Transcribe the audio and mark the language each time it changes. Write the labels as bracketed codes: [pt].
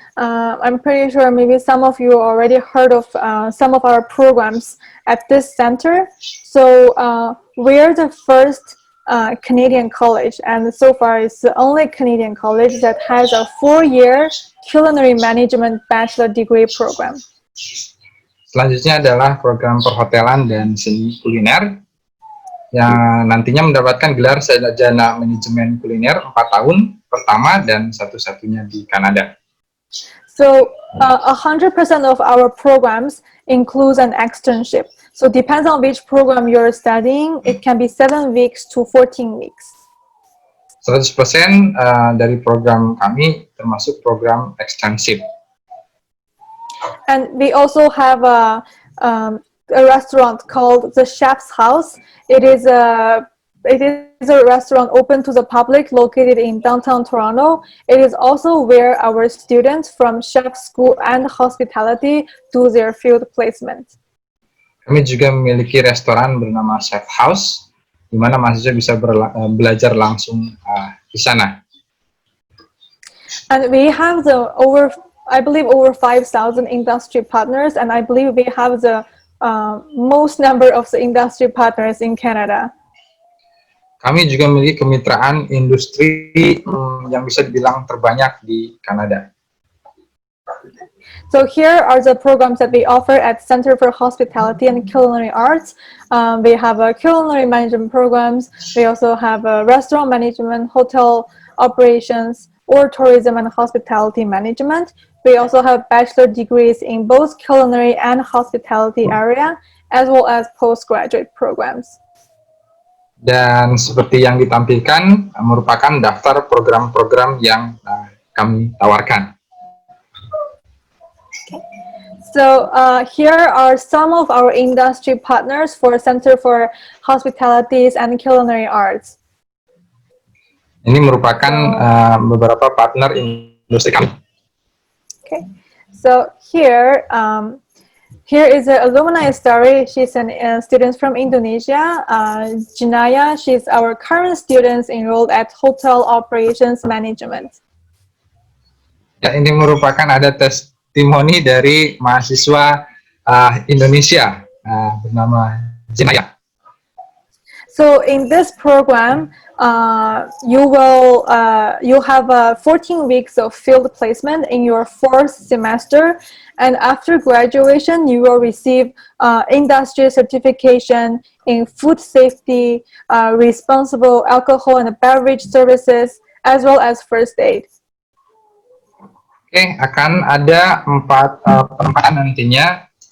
[en] I'm pretty sure maybe some of you already heard of some of our programs at this center. So we're the first Canadian college, and so far it's the only Canadian college that has a 4-year culinary management bachelor degree program. [id] Selanjutnya adalah program perhotelan dan seni kuliner yang nantinya mendapatkan gelar sarjana manajemen kuliner 4 tahun pertama dan satu-satunya di Kanada. [en] So 100% of our programs includes an externship. So depends on which program you're studying, it can be 7 weeks to 14 weeks. [id] 100% dari program kami termasuk program ekstensif. [en] And we also have a restaurant called the Chef's House. It is a restaurant open to the public located in downtown Toronto. It is also where our students from chef school and hospitality do their field placement. [id] Kami juga memiliki restoran bernama Chef House, di mana mahasiswa bisa belajar langsung di sana. [en] And we have I believe over 5,000 industry partners, and I believe we have the most number of the industry partners in Canada. [id] Kami juga memiliki kemitraan industri yang bisa dibilang terbanyak di Kanada. [en] So here are the programs that we offer at Center for Hospitality and Culinary Arts. We have a culinary management programs. We also have a restaurant management, hotel operations, or tourism and hospitality management. We also have bachelor degrees in both culinary and hospitality area, as well as postgraduate programs. [id] Dan seperti yang ditampilkan merupakan daftar program-program yang kami tawarkan. [en] So here are some of our industry partners for Center for Hospitalities and Culinary Arts. [id] Ini merupakan beberapa partner industri kami. [en] Okay, so here is an alumni story. She's a student from Indonesia. Jinaya, she's our current student enrolled at Hotel Operations Management. [id] Ya, ini merupakan ada testimoni dari mahasiswa Indonesia bernama Jinaya. [en] So in this program, you have 14 weeks of field placement in your 4th semester, and after graduation, you will receive industry certification in food safety, responsible alcohol and beverage services, as well as first aid. [id] Oke, akan ada 4 penempatan nantinya